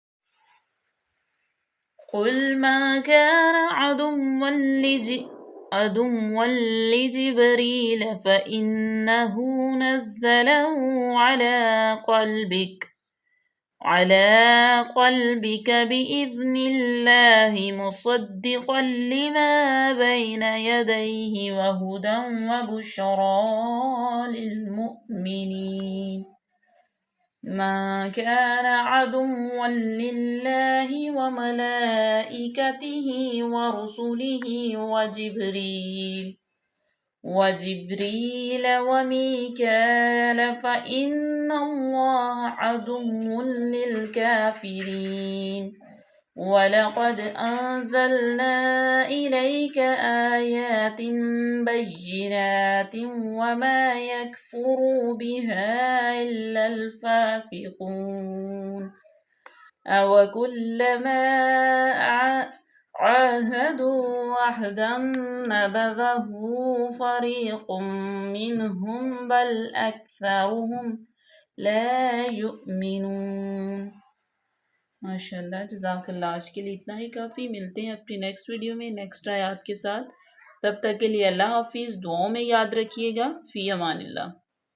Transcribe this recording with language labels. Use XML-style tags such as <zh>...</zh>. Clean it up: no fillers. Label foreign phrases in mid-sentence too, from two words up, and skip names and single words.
<ar>قل ما كان عدوا لجبريل فإنه نزله على قلبك بإذن الله مصدقا لما بين يديه وهدى وبشرى للمؤمنين. ما كان عدوا لله وملائكته ورسله وجبريل وجبريل وميكال فإن الله عدو للكافرين ولقد أنزلنا إليك آيات بينات وما يكفر بها إلا الفاسقون أوكلما عاهدوا عهدا نبذه فريق منهم بل أكثرهم لا युमिनून। ما شاء الله، جزاك الله.</ar> <hi>आज के लिए इतना ही काफ़ी। मिलते हैं अपनी</hi> <en>next video</en> <hi>में नेक्स्ट आयात के साथ। तब तक के लिए अल्लाह हाफिज़। दुआओं में याद रखिएगा।</hi> <ar>في أمان الله.</ar>